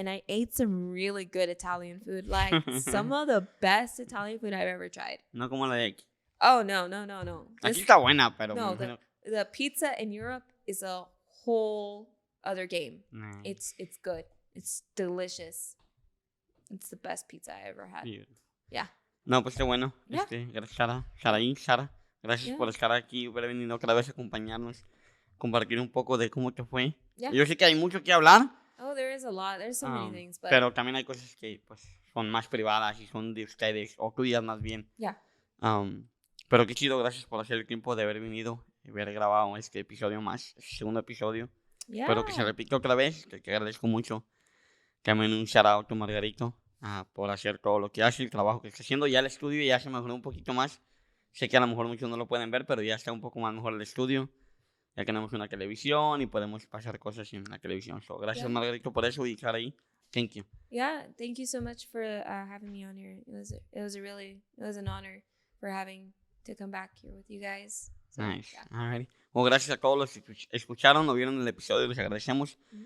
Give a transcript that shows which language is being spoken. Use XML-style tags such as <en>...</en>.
<en>And I ate some really good Italian food, like some of the best Italian food I've ever tried.</en> <es>No como la de aquí.</es> <en>Oh, no.</en> <es>Aquí está buena, pero</es> <en>no, the pizza in Europe is a whole other game. Nice. It's good. It's delicious. It's the best pizza I ever had. Yeah.</en> <es>No, pues qué bueno.</es> <en>Yeah.</en> <es>Gracias, Sara. Gracias por estar aquí, haber venido otra vez a acompañarnos, compartir un poco de cómo te fue.</es> <en>Yeah.</en> <es>Yo sé que hay mucho que hablar.</es> <en>Oh, there is a lot. There's so many things. But...</en> <es>Pero también hay cosas que pues son más privadas y son de ustedes, o tuyas más bien.</es> <en>Yeah.</en> <es>Pero qué chido, gracias por hacer el tiempo de haber venido y haber grabado este episodio más, este segundo episodio.</es> <en>Yeah.</en> <es>Pero que se repita otra vez, que agradezco mucho. También un shout out a Margarito por hacer todo lo que hace, el trabajo que está haciendo. Ya el estudio ya se mejoró un poquito más. Sé que a lo mejor muchos no lo pueden ver, pero ya está un poco más mejor el estudio. Ya tenemos una televisión y podemos pasar cosas en la televisión. So, gracias, Margarito, por eso y estar ahí.</es> <en>Thank you. Yeah, thank you so much for having me on here. It was an honor for having to come back here with you guys. So, nice. Yeah. Alrighty.</en> <es>Well, gracias a todos los que escucharon o vieron el episodio, les agradecemos.</es>